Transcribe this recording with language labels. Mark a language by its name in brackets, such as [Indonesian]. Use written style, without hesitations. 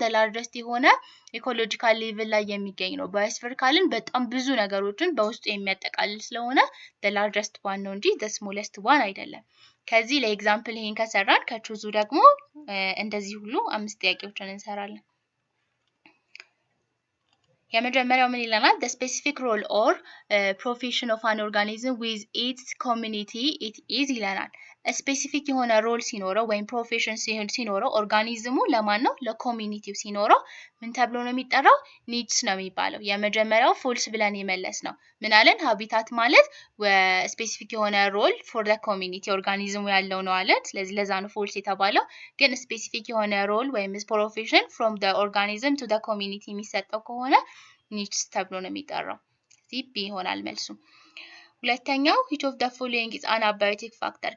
[Amharic] the largest የሆነ ኢኮሎጂካል ሌቭል ላይ የሚገኝ ነው። ባዮስፌር ካልን በጣም ብዙ ነገሮችን በውስጡ የሚያጠቃልል ስለሆነ [English] the largest one [Amharic] ነው እንጂ [English] the smallest one [Amharic] አይደለም። ከዚህ ለኤግዛምፕል ይሄን ከሰራን ከቹዙ ደግሞ እንደዚህ ሁሉ 5 ጥያቄዎችን እንሰራለን። የመጀመሪያው ምን ይለናል? [English] the specific role or profession of an organism with its community it is [Amharic] ይለናል። ስፔሲፊክ የሆነ ሮል ሲኖረው ወይም ፕሮፌሽን ሲኖረው ኦርጋኒዝሙ ለማን ነው? ለኮሚኒቲው ሲኖረው ምን ተብሎ ነው የሚጠራው? ኒድስ ነው የሚባለው። የመጀመሪያው ፎልስ ብለን የመለስ ነው። ምን አለን? ሃቢታት ማለት ስፔሲፊክ የሆነ ሮል ፎር ዘ ኮሚኒቲ ኦርጋኒዝሙ ያለው ነው አለን። ስለዚህ ለዛ ነው ፎልስ የተባለው። ግን ስፔሲፊክ የሆነ ሮል ወይም ፕሮፌሽን ፍሮም ዘ ኦርጋኒዝም ቱ ዘ ኮሚኒቲ የሚሰጠው ከሆነ ኒድስ ተብሎ ነው የሚጠራው። እዚህ ቢ ይሆናል መልሱ። ሁለተኛው [English] which of the following is an abiotic factor?